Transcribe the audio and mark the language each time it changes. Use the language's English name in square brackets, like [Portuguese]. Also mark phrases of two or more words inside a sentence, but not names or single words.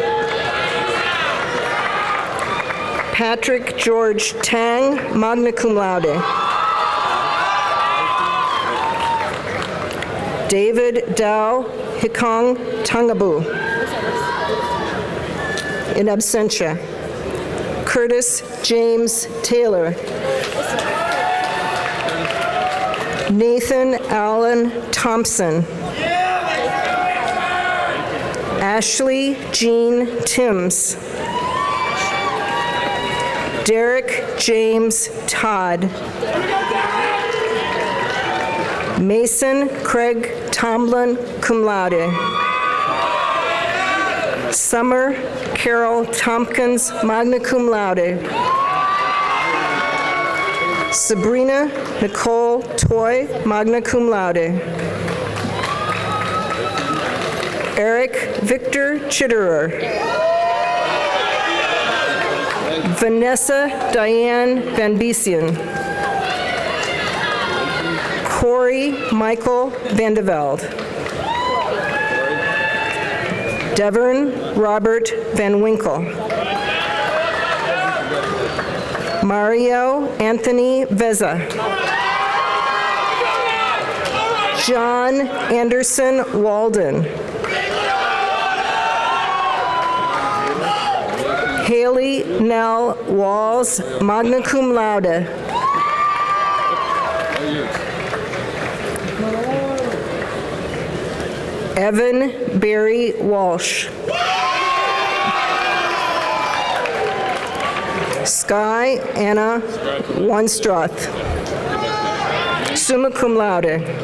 [English] Patrick George Tang, [Latin] magna cum laude. [English] David Dao Hikong Tangabu, [Latin] in absentia. [English] Curtis James Taylor. Nathan Allen Thompson. Ashley Jean Timms. Derek James Todd. Mason Craig Tomlin, [Latin] cum laude. [English] Summer Carol Tompkins, [Latin] magna cum laude. [English] Sabrina Nicole Toy, [Latin] magna cum laude. [English] Eric Victor Chitterer. Vanessa Diane Van Biesen. Corey Michael Vandeveld. Devern Robert Van Winkle. Mario Anthony Veza. John Anderson Walden. Haley Nell Walls, [Latin] magna cum laude. [English] Evan Barry Walsh. Sky Anna Wonstroth, [Latin] summa cum laude.